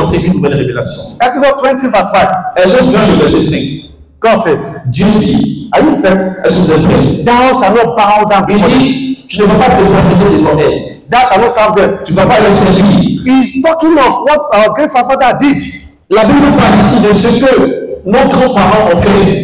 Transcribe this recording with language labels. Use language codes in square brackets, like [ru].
[fr] montrer une nouvelle révélation. [en] Exodus 20 verse 5. [fr] Exode 20, le verset 5. [en] God said, [fr] Dieu dit, [en] are you set? [fr] est-ce que vous êtes prêts? [en] Thou shalt not bow down [fr] Il [en] before them. [fr] dit, tu ne vas pas te prosterner devant elle. [en] Thou shalt not serve them. [fr] Tu ne vas pas les servir. [en] He's talking of what our great father did. [fr] La Bible parle ici de ce que nos grands-parents ont fait.